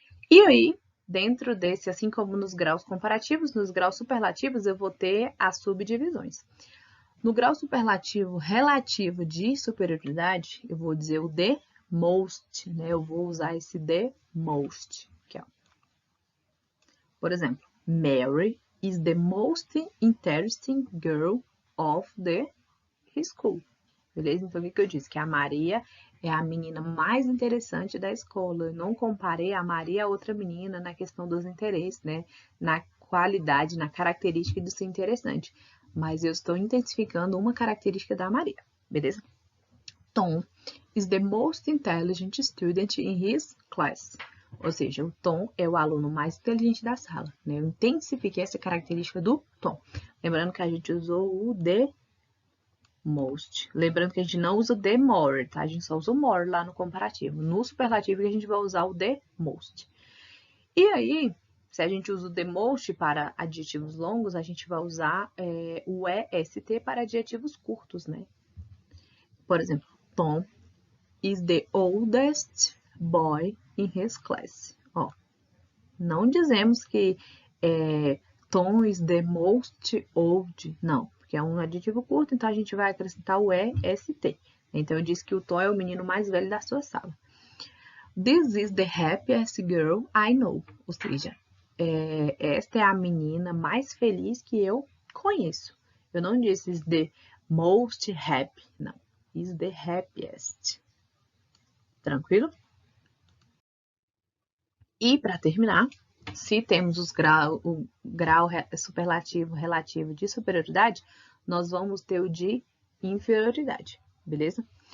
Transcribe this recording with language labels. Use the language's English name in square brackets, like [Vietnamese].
[Portuguese] E aí, dentro desse, assim como nos graus comparativos, nos graus superlativos eu vou ter as subdivisões. No grau superlativo relativo de superioridade, eu vou dizer o the most, né? Eu vou usar esse the most. Aqui, ó. Por exemplo, [English] Mary is the most interesting girl of the school. [Portuguese] Beleza? Então, o que eu disse? Que a Maria é a menina mais interessante da escola. Eu não comparei a Maria a outra menina na questão dos interesses, né? Na qualidade, na característica de ser interessante. Mas eu estou intensificando uma característica da Maria, beleza? [English] Tom is the most intelligent student in his class. [Portuguese] Ou seja, o Tom é o aluno mais inteligente da sala, né? Eu intensifiquei essa característica do Tom. Lembrando que a gente usou o the most. Lembrando que a gente não usa o the more, tá? A gente só usa o more lá no comparativo. No superlativo que a gente vai usar o the most. E aí, se a gente usa o the most para adjetivos longos, a gente vai usar o EST para adjetivos curtos, né? Por exemplo, [English] Tom is the oldest boy in his class. [Portuguese] Ó, não dizemos que [English] Tom is the most old, [Portuguese] não, porque é um adjetivo curto, então a gente vai acrescentar o EST. Então, eu disse que o Tom é o menino mais velho da sua sala. [English] This is the happiest girl I know. [Portuguese] Ou seja, esta é a menina mais feliz que eu conheço. Eu não disse [English] is the most happy, [Portuguese] não. [English] Is the happiest. [Portuguese] Tranquilo? E para terminar, se temos o grau superlativo relativo de superioridade, nós vamos ter o de inferioridade, beleza?